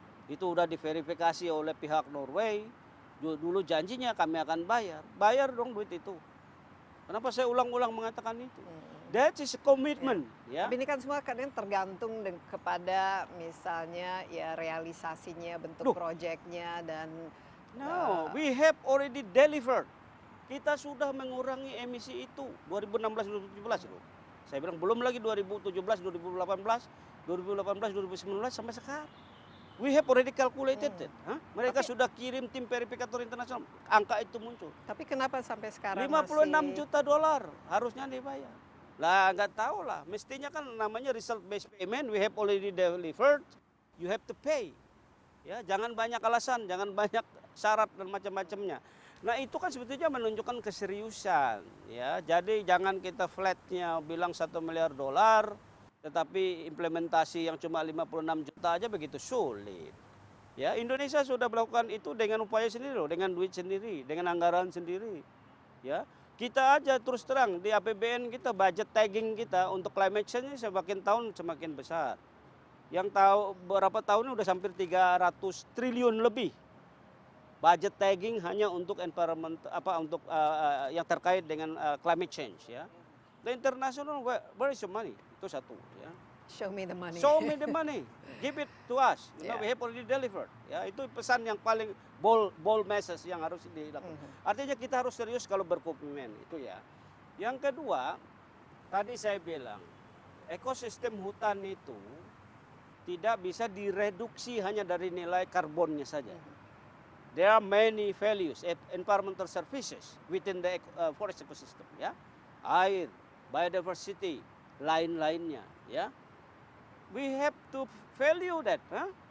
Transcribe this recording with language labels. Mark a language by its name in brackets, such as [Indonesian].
[Indonesian] Itu udah diverifikasi oleh pihak Norway. Dulu janjinya kami akan bayar dong duit itu. Kenapa saya ulang-ulang mengatakan itu? [English] That is a commitment. Ya. [Indonesian] Tapi ini kan semua kadang tergantung kepada misalnya ya realisasinya, bentuk proyeknya dan. [English] No, we have already delivered. [Indonesian] Kita sudah mengurangi emisi itu 2016-2017 loh. Saya bilang belum lagi 2017, 2018, 2019 sampai sekarang. [English] We have already calculated it. [Indonesian] Mereka sudah kirim tim verifikator internasional, angka itu muncul. Tapi kenapa sampai sekarang 56 juta dolar harusnya dibayar. Lah nggak tahu lah, mestinya kan namanya result based payment, [English] we have already delivered, you have to pay. [Indonesian] Ya, jangan banyak alasan, jangan banyak syarat dan macam-macamnya. Nah, itu kan sebetulnya menunjukkan keseriusan, ya. Jadi jangan kita flatnya bilang 1 miliar dolar, tetapi implementasi yang cuma 56 juta aja begitu sulit. Ya, Indonesia sudah melakukan itu dengan upaya sendiri loh, dengan duit sendiri, dengan anggaran sendiri. Ya, kita aja terus terang di APBN kita, budget tagging kita untuk climate change semakin tahun semakin besar. Yang tahu beberapa tahun ini udah hampir 300 triliun lebih budget tagging hanya untuk environment untuk yang terkait dengan climate change, ya. [English] The international where is your money? [Indonesian] Itu satu, ya. [English] Show me the money. Show me the money. Give it to us. Yeah. We have already delivered. [Indonesian] Ya, itu pesan yang paling bold message yang harus dilakukan. Artinya kita harus serius kalau berkomitmen, itu ya. Yang kedua, tadi saya bilang ekosistem hutan itu tidak bisa direduksi hanya dari nilai karbonnya saja. [English] There are many values, environmental services within the forest ecosystem, ya. [Indonesian] Air, biodiversity, lain-lainnya, ya. [English] We have to value that, huh?